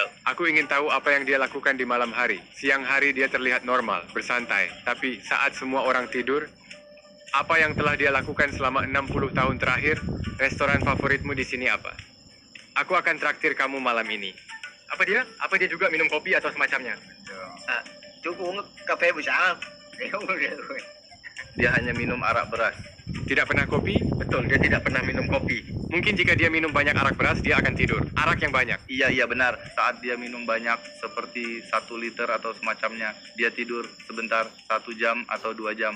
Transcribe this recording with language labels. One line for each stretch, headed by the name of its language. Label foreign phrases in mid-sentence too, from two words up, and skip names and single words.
Indonesian: Aku ingin tahu apa yang dia lakukan di malam hari. Siang hari dia terlihat normal, bersantai. Tapi saat semua orang tidur, apa yang telah dia lakukan selama 60 tahun terakhir? Restoran favoritmu di sini apa? Aku akan traktir kamu malam ini. Apa dia? Apa dia juga minum kopi atau semacamnya?
Vietnamese: Chú uống cà phê buổi sáng không?
Indonesian: Dia hanya minum arak beras. Tidak pernah kopi? Betul, dia tidak pernah minum kopi. Mungkin jika dia minum banyak arak beras, dia akan tidur. Arak yang banyak. Iya benar. Saat dia minum banyak seperti 1 liter atau semacamnya, dia tidur sebentar 1 jam atau 2 jam.